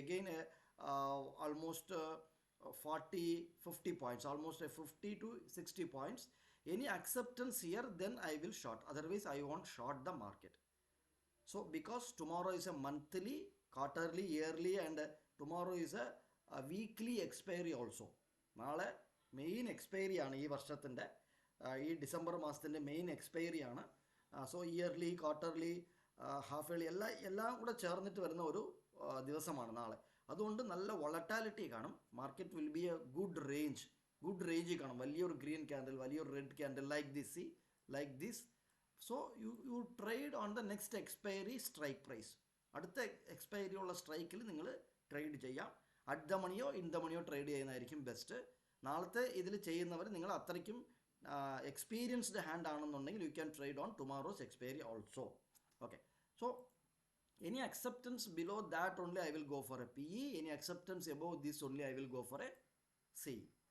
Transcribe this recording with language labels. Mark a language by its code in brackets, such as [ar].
[en] Again, almost 40-50 points, almost 50 to 60 points. Any acceptance here, then I will short. Otherwise, I won't short the market. So, because tomorrow is a monthly, quarterly, yearly, and tomorrow is a weekly expiry also. [ml] നാളെ main expiry ആണ് ഈ വർഷത്തിൻ്റെ, ഈ December മാസത്തിൻ്റെ main expiry ആണ്. So yearly, quarterly, half yearly എല്ലാം കൂടെ ചേർന്നിട്ട് വരുന്ന ഒരു ദിവസമാണ് നാളെ. അതുകൊണ്ട് നല്ല വൊളറ്റാലിറ്റി കാണും. [en] market will be a good range [ml] കാണും. വലിയൊരു ഗ്രീൻ ക്യാൻഡിൽ, വലിയൊരു red candle, [en] Like this. So you trade on the next expiry strike price. [ml] അടുത്ത എക്സ്പയറി ഉള്ള സ്ട്രൈക്കിൽ നിങ്ങൾ ട്രേഡ് ചെയ്യാം. At the മണിയോ in the മണിയോ trade ചെയ്യുന്നതായിരിക്കും ബെസ്റ്റ്. നാളത്തെ ഇതിൽ ചെയ്യുന്നവർ നിങ്ങൾ അത്രയ്ക്കും [en] experienced hand [ml] ആണെന്നുണ്ടെങ്കിൽ [en] you can trade on tomorrow's expiry also. Okay, so any acceptance below that only I will go for a PE, any acceptance above this only I will go for a C.